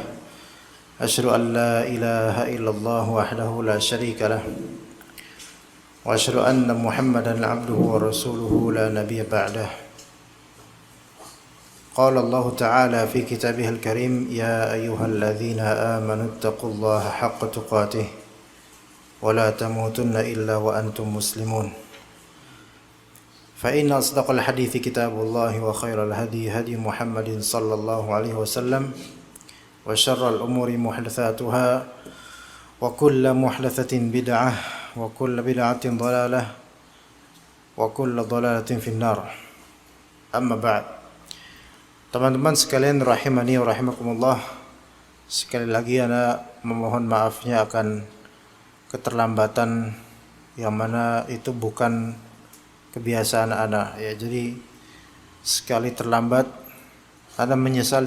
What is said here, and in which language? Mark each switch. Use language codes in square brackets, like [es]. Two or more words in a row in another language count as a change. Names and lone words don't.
[ar] أشهد أن لا إله إلا الله وحده لا شريك له وأشهد أن محمدا عبده ورسوله لا نبي بعده. قال الله تعالى في كتابه الكريم، يا أيها الذين آمنوا اتقوا الله حق تقاته ولا تموتن إلا وأنتم مسلمون. فإن أصدق الحديث كتاب الله وخير الهدي هدي محمد صلى الله عليه وسلم وشر الأمور محدثاتها وكل محدثة بدعة وكل بدعة ضلالة وكل ضلالة في النار. أما بعد. [id] Teman-teman sekalian [ar] رحمني ورحمكم الله, [id] sekali lagi ana memohon maafnya akan keterlambatan yang mana itu bukan kebiasaan ana ya. Jadi sekali terlambat ana menyesali.